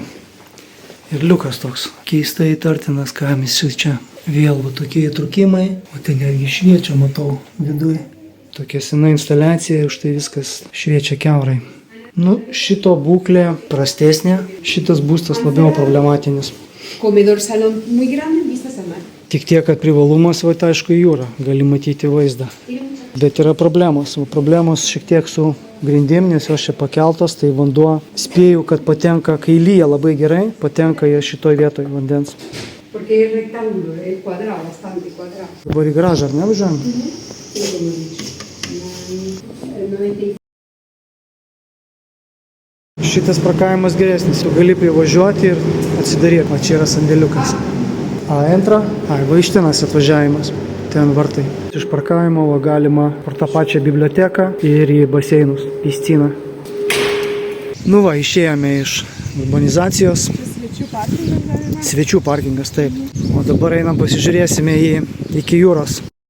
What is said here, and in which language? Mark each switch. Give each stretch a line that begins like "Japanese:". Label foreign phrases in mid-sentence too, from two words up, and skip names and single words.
Lithuanian: Ir liukas toks keistai įtartinas, ką visi čia. Vėl va tokie įtrukimai. O tai netgi šviečia, matau, viduje. Tokia sena instaliacija, už tai viskas šviečia kiaurai. Nu, šito būklė prastesnė, šitas būstas labiau problematinis.
Spanish: Comedor salón muy grande, vistas al mar.
Lithuanian: Tik tiek, kad privalumas, va, aišku, į jūrą, gali matyti vaizdą. Bet yra problemos. Problemos šiek tiek su grindim, nes jos čia pakeltos, tai vanduo, spėju, kad patenka, kai lyja labai gerai, patenka į šitoj vietoj vandens.
Spanish: Porque es rectángulo, es cuadrado, bastante cuadrado.
Lithuanian: Dabar į garažą, ar ne, važiuojam?
Spanish: Sí, como he dicho. El 95.
Lithuanian: Šitas parkavimas geresnis, jau gali privažiuoti ir atsidaryti, va čia yra sandėliukas. A entra, va iš tenas atvažiavimas, ten vartai. Iš parkavimo va, galima per tą pačią biblioteką ir į baseinus, į sceną. Nu va, išėjome iš urbanizacijos. Svečių parkingas galima. Svečių parkingas, taip. O dabar einam pasižiūrėsime iki jūros.